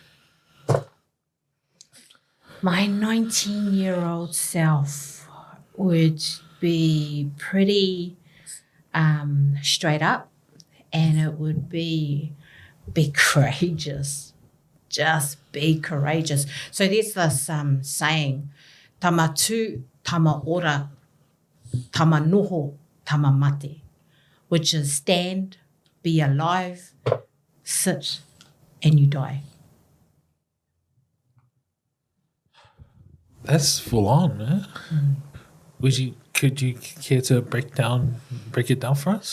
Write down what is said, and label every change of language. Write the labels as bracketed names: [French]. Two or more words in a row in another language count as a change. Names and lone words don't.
[English] My 19-year-old self would be pretty straight up, and it would be courageous. Just be courageous. So there's this saying, [Māori] tama tū, tama ora, tama noho, tama mate, [English] which is stand, be alive, sit, and you die. That's full on, man. Could you care to break it down for us?